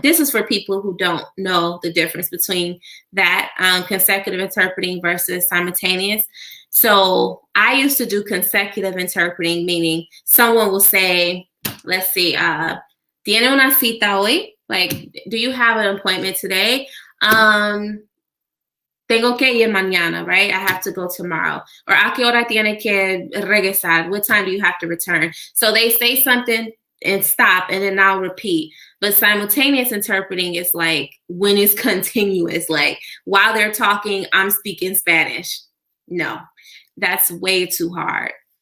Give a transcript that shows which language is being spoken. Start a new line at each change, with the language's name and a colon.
English: This is for people who don't know the difference between that consecutive interpreting versus simultaneous. So I used to do consecutive interpreting, meaning someone will say, let's see,
Spanish: tiene una cita hoy?
English: Like, do you have an appointment today?
Spanish: Tengo que ir mañana,
English: right? I have to go tomorrow. Or
Spanish: a qué hora tiene que regresar?
English: What time do you have to return? So they say something and stop, and then I'll repeat. But simultaneous interpreting is like when it's continuous. Like while they're talking, I'm speaking Spanish. No, that's way too hard.